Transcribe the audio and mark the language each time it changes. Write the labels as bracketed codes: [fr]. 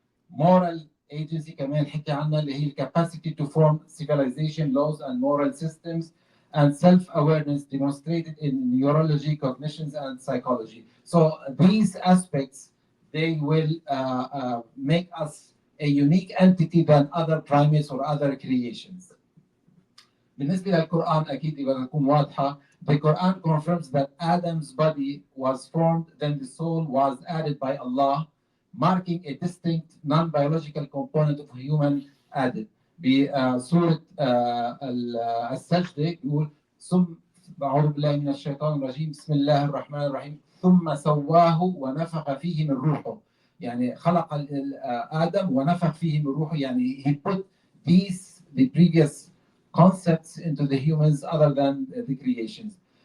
[en] Moral agency [ar] كمان حكي عنها اللي هي [en] capacity to form civilization, laws and moral systems. And self-awareness demonstrated in neurology, cognitions, and psychology. So these aspects, they will make us a unique entity than other primates or other creations. [ar] بالنسبة للقرآن أكيد يبقى تكون واضحة. [en] The Quran confirms that Adam's body was formed, then the soul was added by Allah. marking a distinct non-biological component of human added. [ar] بسورة السجدة بيقول ثم أعوذ بالله من الشيطان الرجيم بسم الله الرحمن الرحيم ثم سواه ونفخ فيه من روحه يعني خلق آدم ونفخ فيه من روحه يعني [en] he put the previous concepts into the humans other than the creations.